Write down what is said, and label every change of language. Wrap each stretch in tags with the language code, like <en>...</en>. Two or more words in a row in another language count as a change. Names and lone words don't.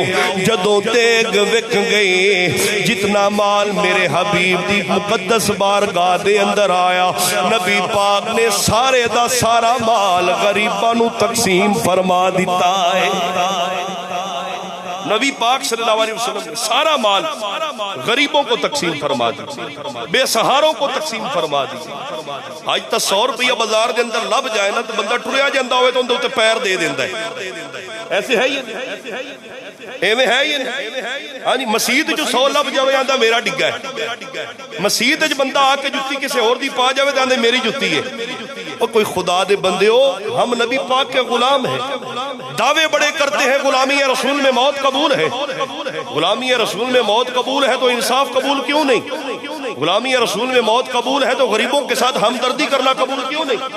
<pa>جدوں دیگ وک گئی, جتنا مال میرے حبیب دی مقدس بارگاہ دے اندر آیا, نبی پاک نے سارے دا سارا مال غریبانو تقسیم فرما دیتا ہے.</pa> <ur>نبی پاک</ur> <ar>صلی اللہ علیہ وسلم</ar> <ur>نے سارا مال غریبوں کو تقسیم فرما دی, بے سہاروں کو تقسیم فرما دی.</ur> <pa>آج تا 100 روپیہ بازار دے اندر لب جائے نا تو بندہ ٹریا جاندا ہوئے تو اندر پیر دے دیندا ہے. ایسے ہے یہ ایویں ہے یہ ہاں جی. مسجد جو 100 لب جاوے آندا میرا ڈگا ہے, مسجد وچ بندہ آ کے جُتی کسے اور دی پا جاوے تے آندے میری جُتی ہے.</pa> <ur>اور کوئی خدا دے بندے ہو, ہم نبی پاک کے غلام ہیں, دعوے بڑے کرتے ہیں غلامی رسول میں موت قبول ہے. غلامی رسول میں موت قبول ہے تو انصاف قبول کیوں نہیں؟ غلامی رسول میں موت قبول ہے تو غریبوں کے ساتھ ہمدردی کرنا قبول کیوں نہیں؟</ur>